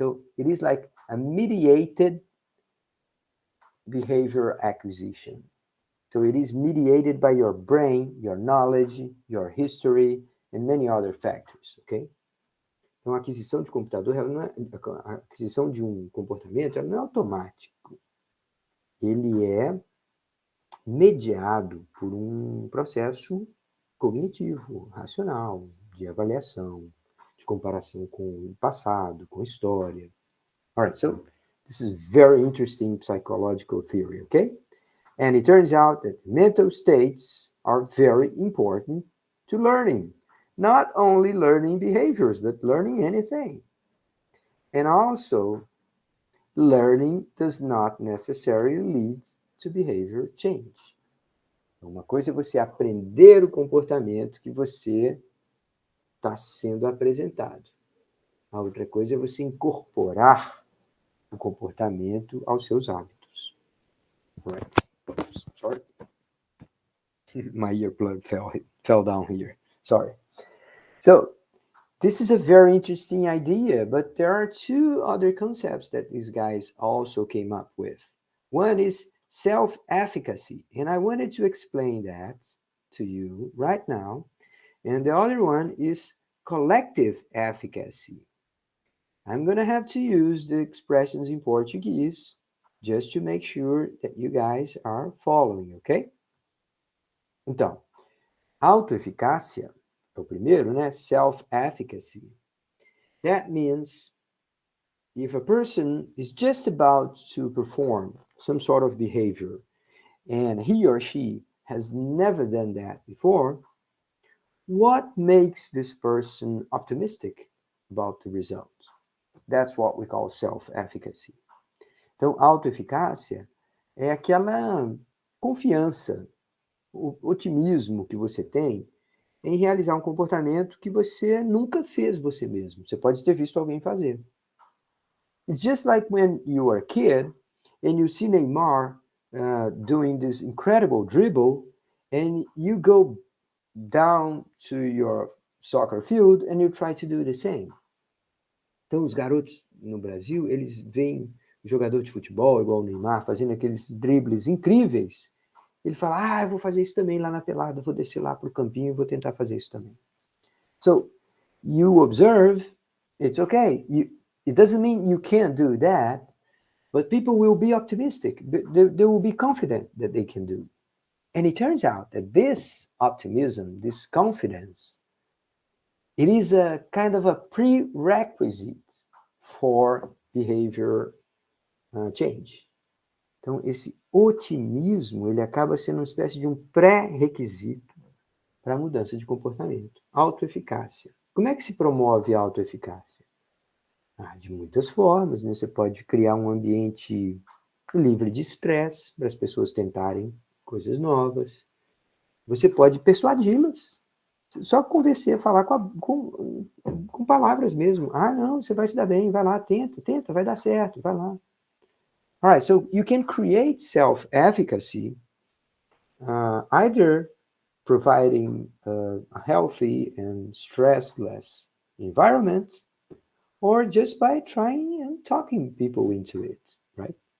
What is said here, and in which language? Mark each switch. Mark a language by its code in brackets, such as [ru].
[en] So it is like a mediated behavior acquisition. So it is mediated by your brain, your knowledge, your history, and many other factors, okay? [pt] Então, a aquisição de computador, ela não é, a aquisição de um comportamento, ela não é automático. Ele é mediado por um processo cognitivo, racional, de avaliação, de comparação com o passado, com a história. [en] All right, so this is very interesting psychological theory, okay? And it turns out that mental states are very important to learning. Not only learning behaviors, but learning anything. And also, learning does not necessarily lead to behavior change. [pt] Uma coisa é você aprender o comportamento que você está sendo apresentado. A outra coisa é você incorporar o comportamento aos seus hábitos. [en] Right. Oops, sorry. My earplug fell down here. Sorry. So, this is a very interesting idea, but there are two other concepts that these guys also came up with. One is self-efficacy, and I wanted to explain that to you right now. And the other one is collective efficacy. I'm going to have to use the expressions in Portuguese just to make sure that you guys are following, okay? [pt] Então, autoeficácia é o primeiro, né? [en] Self-efficacy. That means if a person is just about to perform some sort of behavior and he or she has never done that before, what makes this person optimistic about the result? That's what we call self-efficacy. [pt] Então, autoeficácia é aquela confiança, o otimismo que você tem em realizar um comportamento que você nunca fez você mesmo. Você pode ter visto alguém fazer. [en] It's just like when you were a kid and you see Neymar doing this incredible dribble and you go down to your soccer field and you try to do the same. [pt] Então, os garotos no Brasil, eles veem o jogador de futebol, igual o Neymar, fazendo aqueles dribles incríveis. Ele fala, eu vou fazer isso também lá na pelada, vou descer lá para o campinho e vou tentar fazer isso também. [en] So, you observe, it's okay. It doesn't mean you can't do that, but people will be optimistic. They will be confident that they can do. And it turns out that this optimism, this confidence, it is a kind of a prerequisite for behavior change. [pt] Então, esse otimismo, ele acaba sendo uma espécie de um pré-requisito para a mudança de comportamento. Autoeficácia. Como é que se promove a autoeficácia? De muitas formas, né? Você pode criar um ambiente livre de estresse para as pessoas tentarem coisas novas. Você pode persuadi-las. Só conversar, falar com palavras mesmo. Não, você vai se dar bem, vai lá, tenta, vai dar certo, vai lá. [en] All right, so you can create self-efficacy either providing a healthy and stressless environment or just by trying and talking people into it, right?